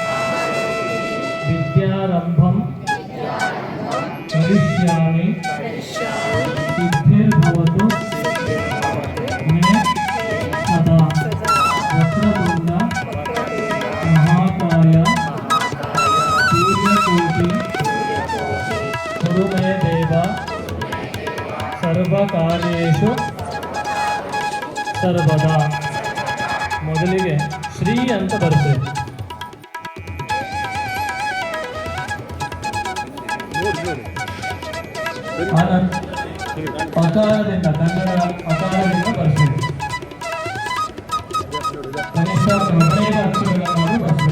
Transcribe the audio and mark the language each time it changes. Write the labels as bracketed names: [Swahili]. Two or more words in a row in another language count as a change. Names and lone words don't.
[Sanskrit] विद्यारंभं करिष्यामि सिद्धिर्भवतु मे सदा। वक्रतुण्ड महाकाय सूर्यकोटि कुरु मे देव सर्वकार्येषु ಸರ್ವದಾ. [Kannada] ಮೊದಲಿಗೆ ಶ್ರೀ ಅಂತ ಬರ್ತದೆ. ಅಕಾರದಿಂದ ಕನ್ನಡ ಅಕಾರದಿಂದ ಬರ್ತದೆ. ಕನಿಷ್ಠ 15 ಅಕ್ಷರಗಳನ್ನು ಬರ್ತದೆ.